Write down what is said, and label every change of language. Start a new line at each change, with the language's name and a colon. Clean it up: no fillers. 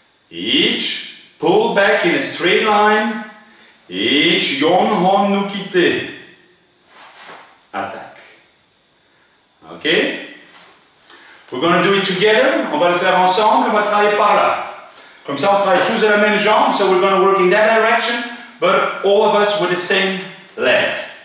English: Each pull back in a straight line. Each yonhon no kite. Attaque. Okay? We're going to do it together.
French: On va le faire ensemble. On va travailler par là. Comme ça, on travaille tous de la même jambe.
English: So we're going to work in that direction, but all of us with the same leg.